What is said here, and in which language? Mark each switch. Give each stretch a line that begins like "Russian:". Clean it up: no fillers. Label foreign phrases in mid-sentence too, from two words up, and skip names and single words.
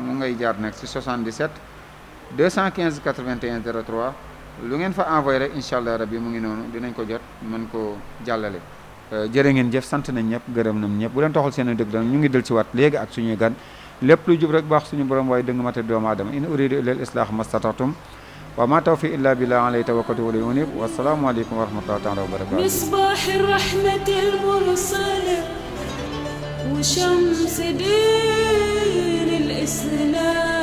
Wolof: mu ngay jaar nag si 77 215 81 03 lu ngeen fa envoyé rek
Arabic: إن شاء الله ربي
Wolof: mu ngi noonu dinañ ko jot mën ko jàllale jërë ngeen jëf sant nañ ñëpp gërëm nañ ñëpp bu leen toxal seen dëgg ñu ngi del ci waat léegi ak suñuy gan lépp lu jub rek baax suñu borom waaye dëgg mate doomu aadama
Arabic: إن أريد إلا الإصلاح ما استطعتم وما توفيق إلا بالله عليه توكلت وإليه أنيب والسلام عليكم ورحمة الله تعالى وبركاته مصباح الرحمة المرسلة وشمس دين الإسلام